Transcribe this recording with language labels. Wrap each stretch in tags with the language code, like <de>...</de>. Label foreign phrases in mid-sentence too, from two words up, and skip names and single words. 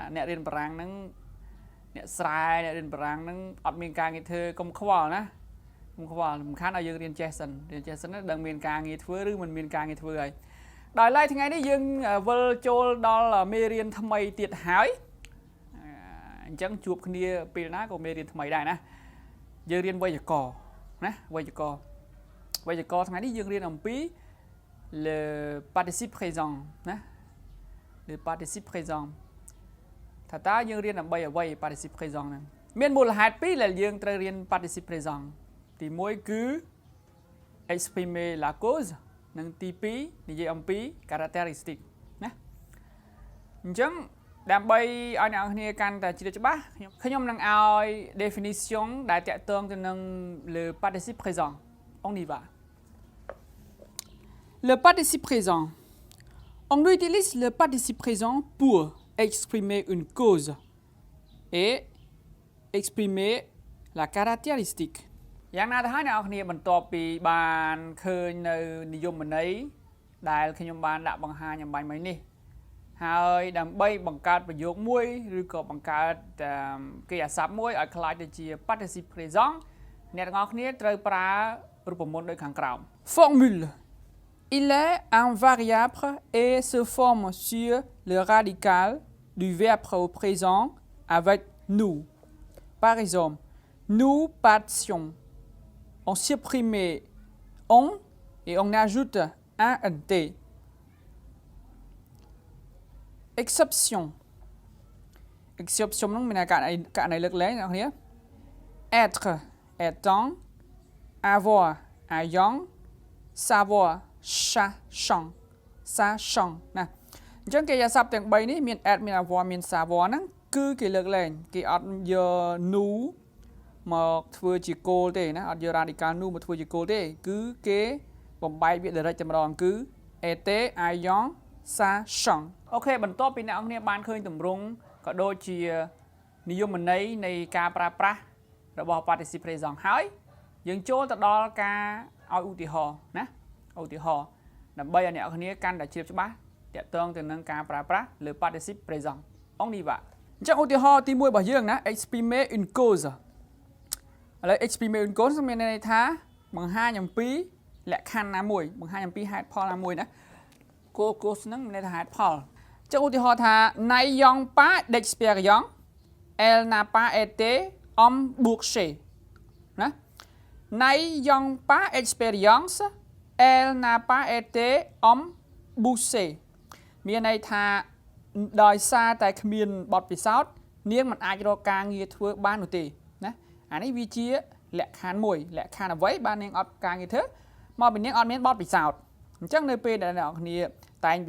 <km>អ្នករៀនបារាំងហ្នឹងអ្នកស្រែអ្នករៀនបារាំងហ្នឹងអត់មានការងារធ្វើកុំខ្វល់ណាកុំខ្វល់សំខាន់ឲ្យយើងរៀនចេះសិនដឹងមានការងារធ្វើឬមិនមានការ ងារធ្វើហើយដោយឡែកថ្ងៃនេះយើងវិលចូលដល់មេរៀនថ្មីទៀតហើយអញ្ចឹងជួបគ្នាពេលណាក៏មេរៀនថ្មីដែរ ណាយើងរៀនវេយ្យាករណ៍ណាវេយ្យាករណ៍ថ្ងៃនេះយើងរៀនអំពី</km> <fr>le participe présent</fr> <km>ណា</km> <fr>le participe</fr> <km>présent ថាតើយើងរៀនដើម្បីអ្វី</km> <fr>participe présent</fr> <km>ហ្នឹងមានមូលហេតុពីរដែលយើងត្រូវរៀន</km> <fr>participe présent</fr> <km>ទី1គឺ</km> <fr>exprimer la cause</fr> <km>និងទី2និយាយអំពី caractéristique ណាអញ្ចឹងដើម្បីឲ្យអ្នកនរគ្នាកាន់តែជ្រាបច្បាស់ខ្ញុំនឹងឲ្យ definition ដែលតាក់ទងទៅនឹង</km> <fr>le participe présent on y va Le participe présent. On utilise le participe présent pour exprimer une cause et exprimer la caractéristique. យ៉ាងណាទៅហើយអ្នកនរគ្នាបន្ទាប់ពីបានឃើញនៅនិយមន័យដែលខ្ញុំបានដាក់បង្ហាញអំបញ្ញមិញនេះហើយដើម្បីបង្កើតប្រយោគមួយឬក៏បង្កើតកិរិយាសព្ទមួយឲ្យក្លាយទៅជា participe présent អ្នកទាំងអស់គ្នាត្រូវប្រើរូបមន្តដូចខាងក្រោម Formule Il est un variable et se forme sur le radical du verbe au présent avec nous. Par exemple, nous partions. On supprime on et on ajoute un nt. Exception.</fr> <km>Exception មានករណីលើកលែងអ្នកនាង</km> <fr>être étant avoir ayant savoir sachant</fr> <km>ណាអញ្ចឹងគេយកស័ព្ទទាំង3នេះមាន add មាន avoir មាន savoir ហ្នឹងគឺគេលើកលែងគេអត់យក nous មកធ្វើជាគោលទេ ណាអត់យក</km> <fr>radical nous</fr> <km>មកធ្វើជាគោលទេគឺគេបំបែកវា direct តែម្ដងគឺ</km> <fr>était ayant sachant</fr> <km>អូខេបន្ទាប់ពីអ្នកនរគ្នាបានឃើញទម្រង់ក៏ដូចជានិ យមន័យនៃការប្រើប្រាស់របស់</km> <fr>participe présent</fr> <km>ហើយយើងចូលទៅដល់ការឲ្យឧទាហរណ៍ណាឧទាហ រណ៍ដើម្បីឲ្យអ្នកនរគ្នាកាន់តែជ្រាបច្បាស់តាក់ទងទៅនឹងការប្រើប្រាស់លើ</km> <fr>participe présent on y va</fr> <km>អញ្ចឹងឧទាហរណ៍ទី1របស់យើងណា</km> <fr>exprimer une cause</fr> <km>ឥឡូវ</km> <fr>exprimer une cause</fr> <km>មានន័យថាបង្ហាញអំពីលក្ខខណ្ឌណាមួយបង្ហាញអំពីហេតុផលណាមួយណា cause ហ្នឹងមានន័យថាហេតុផលអញ្ចឹងឧទាហរណ៍ថា</km> <fr>n'ayant pas d'expérience elle n'a pas été embauchée</fr> <km>ណា</km> <fr>n'ayant pas d'expérience Elle n'a pas été embauchée</fr> <km>មានន័យថាដោយសារតែគ្មានបទពិសោធន៍នាងមិនអាចរកការងារធ្វើបាននោះទេណាអានេះវាជាលក្ខខណ្ឌមួយលក្ខខណ្ឌអ្វីបាននាងអត់ការងារធ្វើមកពីនាងអត់មានបទពិសោធន៍អញ្ចឹងនៅពេលដែលអ្នកគ្នាតែងប្រ</km>